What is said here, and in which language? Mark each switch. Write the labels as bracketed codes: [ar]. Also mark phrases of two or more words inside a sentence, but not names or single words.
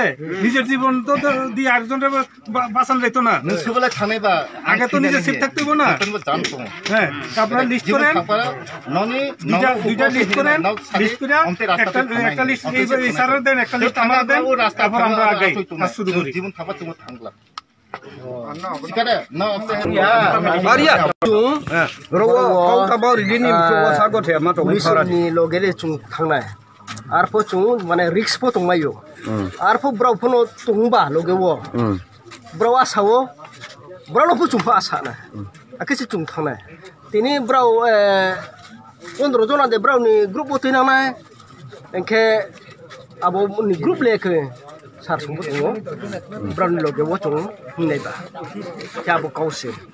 [bn] নিজের জীবন তো দিয়ে আরেকজনের বাঁচান যাইতো না, আগে তো নিজে সেফ থাকতে হইব না। হ্যাঁ, আপনারা লিস্ট করেন, দুইটা লিস্ট করেন, লিস্ট করে একটা লিস্ট এই স্যারের দেন, একটা লিস্ট আমরা দেন, তারপর আমরা আগে শুরু করি। [trp] आरफो चुं माने रिक्स फो तंगायो आरफो ब्राव फोनो तंबा लोगेवो ब्राव आसावो ब्राव फो चुंफा आसाना आकेसे चुं थांना तिनि ब्राव 15 जना दे ब्राव नि ग्रुप उतैना एंखे आबो नि ग्रुप लेके सार सुंबो दङो ब्राव नि लोगेवो चुं हिनायबा जाबो काउसे